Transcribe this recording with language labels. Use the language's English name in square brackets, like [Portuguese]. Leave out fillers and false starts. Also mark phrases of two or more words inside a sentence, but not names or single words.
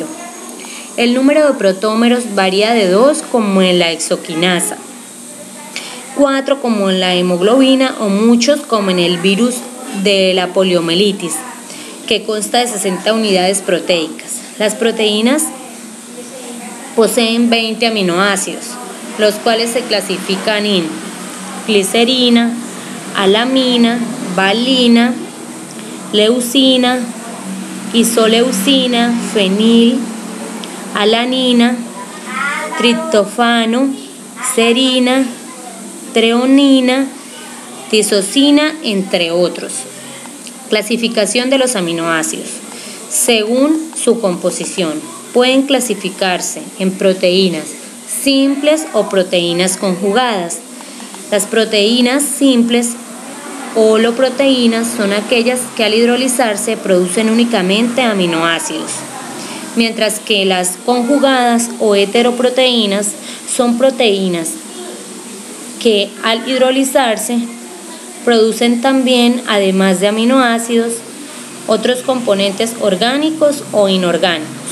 [Spanish] El número de protómeros varía de 2 como en la hexoquinasa, 4 como en la hemoglobina o muchos como en el virus de la poliomielitis, que consta de 60 unidades proteicas. Las proteínas poseen 20 aminoácidos, los cuales se clasifican en glicerina, alamina, valina, leucina, isoleucina, fenil, alanina, triptófano, serina, treonina, tisocina, entre otros. Clasificación de los aminoácidos. Según su composición, pueden clasificarse en proteínas simples o proteínas conjugadas. Las proteínas simples o holoproteínas son aquellas que al hidrolizarse producen únicamente aminoácidos, mientras que las conjugadas o heteroproteínas son proteínas que al hidrolizarse producen también, además de aminoácidos, otros componentes orgánicos o inorgánicos.